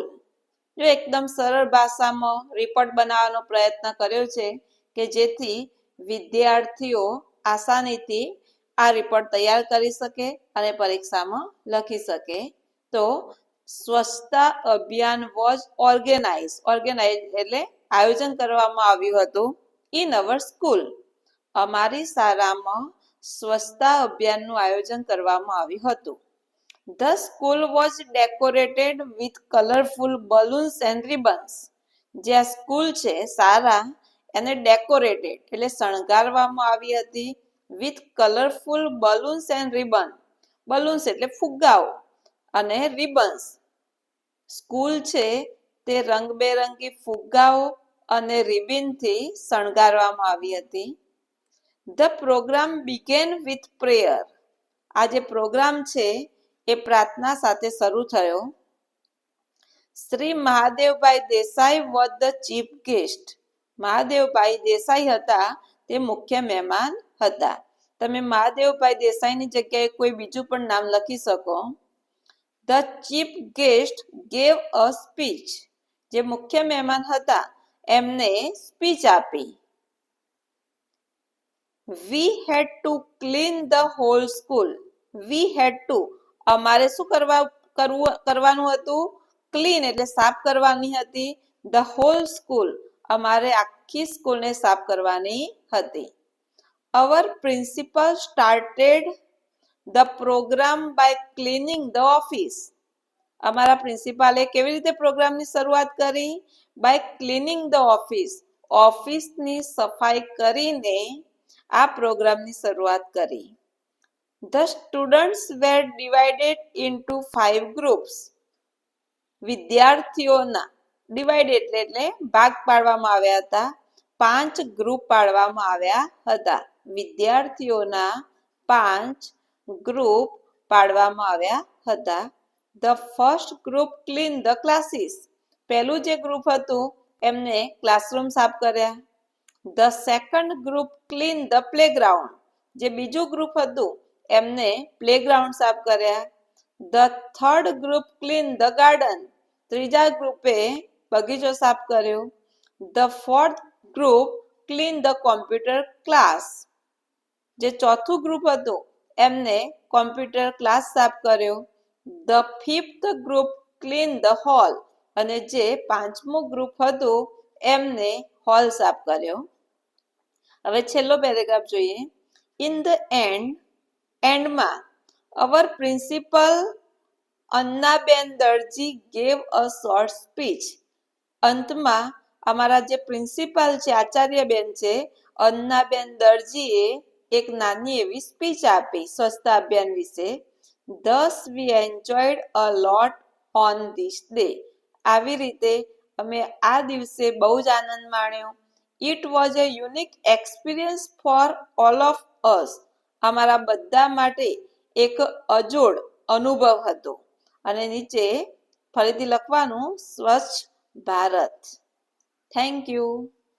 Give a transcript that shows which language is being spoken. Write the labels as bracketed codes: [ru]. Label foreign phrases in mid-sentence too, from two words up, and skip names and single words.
[gu] જો એકદમ સરળ ભાષામાં રિપોર્ટ બનાવવાનો પ્રયત્ન કર્યો છે કે જેથી વિદ્યાર્થીઓ આસાનીથી આ રિપોર્ટ તૈયાર કરી શકે અને પરીક્ષામાં લખી શકે. તો સ્વચ્છતા અભિયાન [en] was organize [gu] એટલે આયોજન કરવામાં આવ્યું હતું [en] in our school. [gu] અમારી શાળામાં સ્વચ્છતા અભિયાનનું આયોજન કરવામાં આવ્યું હતું. [en] The school was decorated with colorful balloons and ribbons. [gu] જે સ્કૂલ છે શાળા એને ડેકોરેટેડ એટલે શણગારવામાં આવી હતી [en] with colorful balloons and ribbon. [gu] બલૂન્સ એટલે ફુગ્ગાઓ અને રિબન્સ. સ્કૂલ છે તે રંગબેરંગી ફુગ્ગાઓ અને રિબિનથી શણગારવામાં આવી હતી. [en] The program began with prayer. [gu] આ જે પ્રોગ્રામ છે એ પ્રાર્થના સાથે શરૂ થયો. [en] શ્રી મહાદેવભાઈ દેસાઈ was the chief guest. [gu] મહાદેવભાઈ દેસાઈ હતા તે મુખ્ય મહેમાન હતા. તમે મહાદેવભાઈ દેસાઈની જગ્યાએ કોઈ બીજું પણ નામ લખી શકો. [en] The chief guest gave a speech. [gu] જે મુખ્ય મહેમાન હતા એમને સ્પીચ આપી. [en] We had to clean the whole school. We had to [gu] અમારે શું કરવાનું હતું? ક્લીન એટલે સાફ કરવાની હતી. [en] The whole school [gu] અમારે આખી સ્કૂલને સાફ કરવાની હતી. [en] Our principal started the program by cleaning the office. [gu] અમારા પ્રિન્સિપાલે કેવી રીતે પ્રોગ્રામની શરૂઆત કરી? [en] By cleaning the office. [gu] ઓફિસની સફાઈ કરીને આ પ્રોગ્રામની શરૂઆત કરી. [en] The students were divided into 5 groups. [gu] વિદ્યાર્થીઓના ડિવાઇડેડ એટલે ભાગ પાડવામાં આવ્યા હતા. 5 ગ્રુપ પાડવામાં આવ્યા હતા. વિદ્યાર્થીઓના 5 ગ્રુપ પાડવામાં આવ્યા હતા. [en] The first group cleaned the classes. [gu] પહેલું જે ગ્રુપ હતું એમને ક્લાસરૂમ સાફ કર્યા. [en] The second group cleaned the playground. [gu] જે બીજું ગ્રુપ હતું એમને પ્લેગ્રાઉન્ડ સાફ કર્યા. [en] The third group cleaned the garden. [gu] ત્રીજા ગ્રુપે બગીચો સાફ કર્યો. [en] The fourth group cleaned the computer class. [gu] જે ચોથું ગ્રુપ હતું એમને કોમ્પ્યુટર ક્લાસ સાફ કર્યો. [en] The fifth group cleaned the hall. [gu] અને જે પાંચમું ગ્રુપ હતું એમને હોલ સાફ કર્યો. હવે છેલ્લો પેરેગ્રાફ જોઈએ. [en] In the એન્ડમાં our principal અન્નાબેન દરજી gave a short speech. [gu] અંતમાં અમારા જે પ્રિન્સિપાલ છે આચાર્યબેન છે અન્નાબેન દરજીએ એક નાની એવી સ્પીચ આપી સ્વચ્છતા અભિયાન વિશે. [en] Thus we enjoyed a lot on this day. [gu] આવી રીતે અમે આ દિવસે બહુ જ આનંદ માણ્યો. [en] It was a unique experience for all of us. [gu] અમારા બધા માટે એક અજોડ અનુભવ હતો. અને નીચે ફરીથી લખવાનું સ્વચ્છ ભારત. [en] Thank you.